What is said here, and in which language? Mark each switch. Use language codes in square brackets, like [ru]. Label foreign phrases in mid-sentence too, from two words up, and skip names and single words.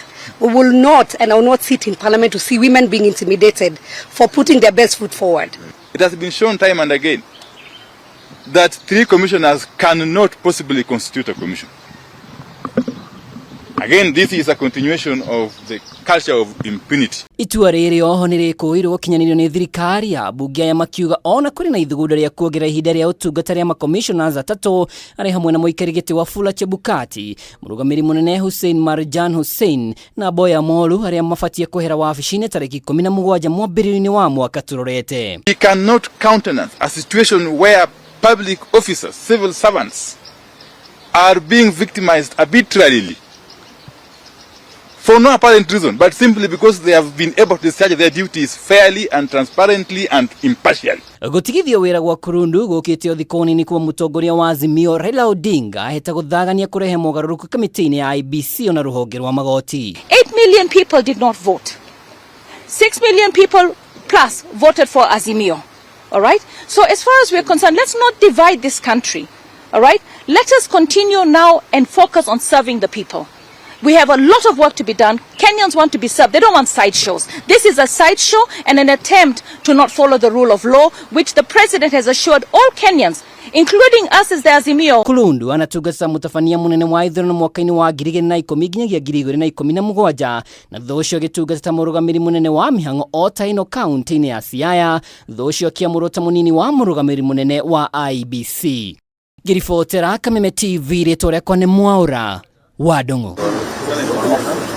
[en] We will not, and I will not sit in Parliament to see women being intimidated for putting their best foot forward. It has been shown time and again that 3 commissioners cannot possibly constitute a commission. Again, this is a continuation of the culture of impunity. [ki] Itua rĩrĩ oho nĩ rĩkũĩrwo gũkinyanĩrio nĩ thirikari ya bunge ya makiuga ona kũrĩ na ithugunda rĩa kuongerera ihinda rĩa ũtungata rĩa makommissioners atatũ arĩ hamwe na mũikarĩri gĩtĩ Wafula Chebukati, mũrũgamĩrĩri munene Hussein na Boya Molu arĩa mabatie kwehera wabici-inĩ tarĩki 17 mwambĩrĩrio-inĩ wa mwaka tũrorete. [en] We cannot countenance a situation where public officers, civil servants, are being victimized arbitrarily for no apparent reason, but simply because they have been able to discharge their duties fairly and transparently and impartially. [ki] Gutigithio wĩra gwa Kulundu gũkĩte thikũ nini kuuma mũtongoria wa Azimio Raila Odinga ahete gũthagania kũrehe mogarũrũku kamiti-ini ya IEBC ona rũhonge rwa magoti. [en] 8 million people did not vote. 6 million people plus voted for Azimio. All right. So as far as we're concerned, let's not divide this country. All right. Let us continue now and focus on serving the people. We have a lot of work to be done. Kenyans want to be served. They don't want sideshows. This is a sideshow and an attempt to not follow the rule of law, which the president has assured all Kenyans, including us as the Azimio. [ki] Kulundu anatugasa mũtabania munene wa ithurano mwaka-inĩ wa 2010 nginyagia 2017 na thutha ũcio agĩtungata ta mũrũgamĩrĩri munene wa mihang'o o ta ĩno kaunti-inĩ ya Siaya, thutha ũcio akĩamũrwo ta mũnini wa mũrũgamĩrĩri munene wa IEBC. Ngĩribotera Kameme TV rĩtwa rĩakwa nĩ Mwaura wa Ndung'u.